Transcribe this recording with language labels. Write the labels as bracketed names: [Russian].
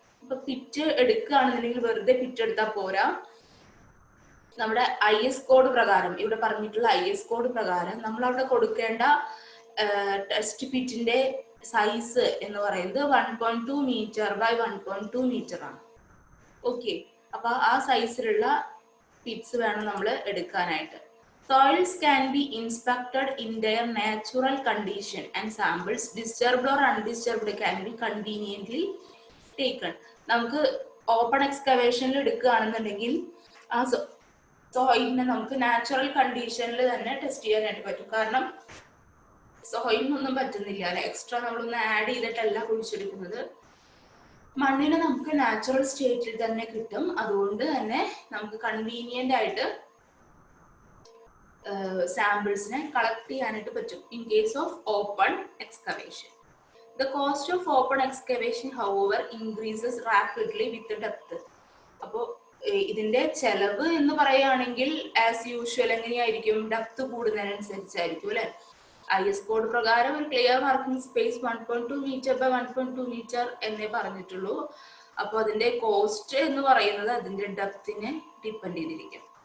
[Malayalam] ഇപ്പൊ പിറ്റ് എടുക്കുകയാണെന്നുണ്ടെങ്കിൽ വെറുതെ പിറ്റ് എടുത്താൽ പോരാ. നമ്മുടെ IS കോഡ് പ്രകാരം, ഇവിടെ പറഞ്ഞിട്ടുള്ള IS കോഡ് പ്രകാരം നമ്മൾ അവിടെ കൊടുക്കേണ്ട ടെസ്റ്റ് പിറ്റിന്റെ സൈസ് എന്ന് പറയുന്നത് 1.2 മീറ്റർ ബൈ 1.2 മീറ്റർ ആണ്. ഓക്കെ. അപ്പൊ ആ സൈസിലുള്ള പിറ്റ്സ് വേണം നമ്മൾ എടുക്കാനായിട്ട്. [English] Soils can be inspected in their natural condition and samples disturbed or undisturbed can be conveniently taken. [Malayalam] നമുക്ക് ഓപ്പൺ എക്സ്കവേഷനിൽ എടുക്കുകയാണെന്നുണ്ടെങ്കിൽ ആ സോയിലിനെ നമുക്ക് നാച്ചുറൽ കണ്ടീഷനിൽ തന്നെ ടെസ്റ്റ് ചെയ്യാനായിട്ട് പറ്റും. കാരണം സോയിലിനൊന്നും പറ്റുന്നില്ല അല്ലെ, എക്സ്ട്രാ നമ്മളൊന്ന് ആഡ് ചെയ്തിട്ടല്ല കുഴിച്ചെടുക്കുന്നത്. മണ്ണിന് നമുക്ക് നാച്ചുറൽ സ്റ്റേറ്റിൽ തന്നെ കിട്ടും. അതുകൊണ്ട് തന്നെ നമുക്ക് കൺവീനിയന്റ് ആയിട്ട് സാമ്പിൾസിനെ കളക്ട് ചെയ്യാനായിട്ട് പറ്റും [English] In case of open excavation. The cost of open excavation, however, increases rapidly with the depth. [Malayalam] അപ്പോൾ ഇതിന്റെ ചെലവ് എന്ന് പറയുകയാണെങ്കിൽ [English] as usual [Malayalam] എങ്ങനെയായിരിക്കും, ഡെപ്ത് കൂടുന്നതിനനുസരിച്ചായിരിക്കും അല്ലെ. IS കോഡ് പ്രകാരം ഒരു clear working space 1.2 metre by 1.2 metre എന്നേ പറഞ്ഞിട്ടുള്ളൂ. അപ്പോൾ അതിന്റെ കോസ്റ്റ് എന്ന് പറയുന്നത് അതിന്റെ ഡെപ്തിനെ ഡിപ്പെൻഡ് ചെയ്തിരിക്കും.